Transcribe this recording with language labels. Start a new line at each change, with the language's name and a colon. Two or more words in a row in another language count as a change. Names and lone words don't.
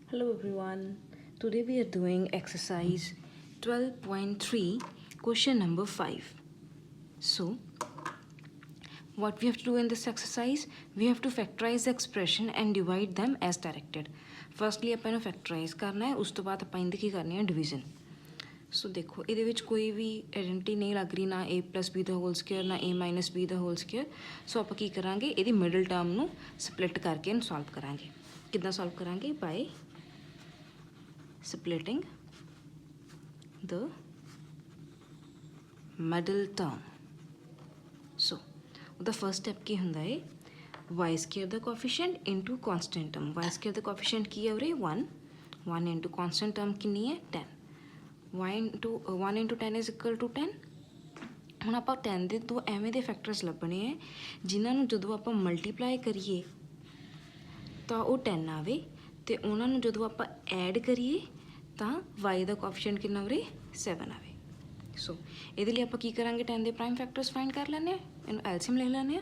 English: Hello everyone. Today we are doing exercise 12.3 question number 5. So what we have to do in this exercise, we have to factorize the expression and divide them as directed.
Punjabi: Firstly ਆਪਾਂ ਇਹਨੂੰ factorize ਕਰਨਾ ਹੈ, ਉਸ ਤੋਂ ਬਾਅਦ ਆਪਾਂ ਇਹਦੀ ਕੀ ਕਰਨੀ ਹੈ division. ਸੋ ਦੇਖੋ ਇਹਦੇ ਵਿੱਚ ਕੋਈ ਵੀ ਆਇਡੈਂਟੀ ਨਹੀਂ ਲੱਗ ਰਹੀ, ਨਾ
English: a plus b
Punjabi: ਦਾ
English: whole square
Punjabi: ਨਾ
English: a minus b
Punjabi: ਦਾ
English: whole square.
Punjabi: ਸੋ ਆਪਾਂ ਕੀ ਕਰਾਂਗੇ, ਇਹਦੀ
English: middle term
Punjabi: ਨੂੰ ਸਪਲਿਟ ਕਰਕੇ ਇਹਨੂੰ ਸੋਲਵ ਕਰਾਂਗੇ. ਕਿੱਦਾਂ ਸੋਲਵ ਕਰਾਂਗੇ?
English: ਬਾਈ splitting the middle term. So the first step
Punjabi: ਕੀ ਹੁੰਦਾ ਹੈ,
English: y square ਦਾ coefficient into constant term. y square
Punjabi: ਦਾ ਕੋਐਫੀਸ਼ੀਐਂਟ ਕੀ ਹੈ ਉਰੇ
English: 1 into constant term
Punjabi: ਕਿੰਨੀ ਹੈ 10.
English: 1 into 10 is equal to 10.
Punjabi: ਹੁਣ ਆਪਾਂ 10 ਦੇ ਤੋਂ ਐਵੇਂ ਦੇ ਫੈਕਟਰਸ ਲੱਭਣੇ ਹੈ ਜਿਨ੍ਹਾਂ ਨੂੰ ਜਦੋਂ ਆਪਾਂ ਮਲਟੀਪਲਾਈ ਕਰੀਏ ਤਾਂ ਉਹ 10 ਆਵੇ, ਅਤੇ ਉਹਨਾਂ ਨੂੰ ਜਦੋਂ ਆਪਾਂ ਐਡ ਕਰੀਏ ਤਾਂ y ਦਾ ਕੋਐਫੀਸ਼ੀਐਂਟ ਕਿੰਨਾ ਉਰੇ 7 ਆਵੇ. ਸੋ ਇਹਦੇ ਲਈ ਆਪਾਂ ਕੀ ਕਰਾਂਗੇ, 10 ਦੇ
English: prime factors find
Punjabi: ਕਰ ਲੈਂਦੇ ਹਾਂ, ਇਹਨੂੰ ਐਲਸੀਐਮ ਲੈ ਲੈਂਦੇ ਹਾਂ.